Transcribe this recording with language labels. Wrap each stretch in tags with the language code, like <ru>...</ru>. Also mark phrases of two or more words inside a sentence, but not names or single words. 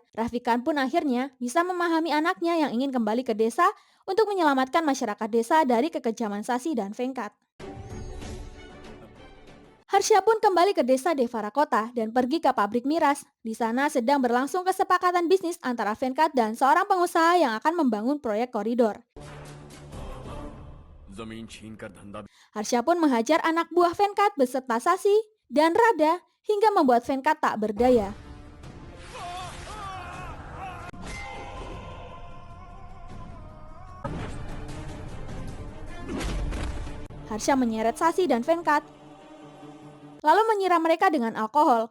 <id>Rafikan pun akhirnya bisa memahami anaknya yang ingin kembali ke desa untuk menyelamatkan masyarakat desa dari kekejaman Sasi dan Venkat. Harsha pun kembali ke desa Devarakota dan pergi ke pabrik miras. Di sana sedang berlangsung kesepakatan bisnis antara Venkat dan seorang pengusaha yang akan membangun proyek koridor.</id> <hi>जमीन छीन कर धंधा</hi> <id>Harsha pun menghajar anak buah Venkat beserta Sasi dan Radha hingga membuat Venkat tak berdaya. Harsha menyeret Sasi dan Venkat, lalu menyiram mereka dengan alkohol.</id>